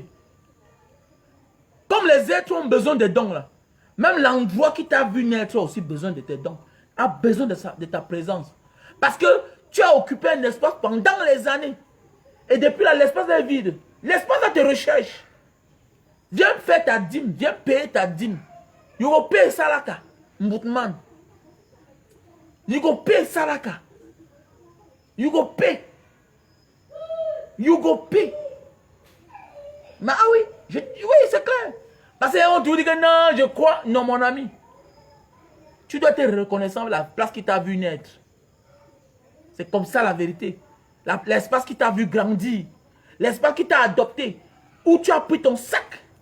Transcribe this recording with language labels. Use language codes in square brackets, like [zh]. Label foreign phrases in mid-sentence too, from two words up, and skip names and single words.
[fr] Comme les êtres ont besoin de dons là. Même l'endroit qui t'a vu naître a aussi besoin de tes dons. A besoin de ta présence. Parce que tu as occupé un espace pendant les années. Et depuis là, l'espace est vide. L'espace là te recherche. Viens faire ta dîme. Viens payer ta dîme. [pcm] You go pay salaka. Mboutman. You go pay salaka. You go pay. You go pay. [fr] Mais ah oui, oui, c'est clair. Parce qu'on te dit que non, je crois. Non, mon ami. Tu dois être reconnaissant de la place qui t'a vu naître. C'est comme ça la vérité. L'espace qui t'a vu grandir. L'espace qui t'a adopté. Où tu as pris ton sac.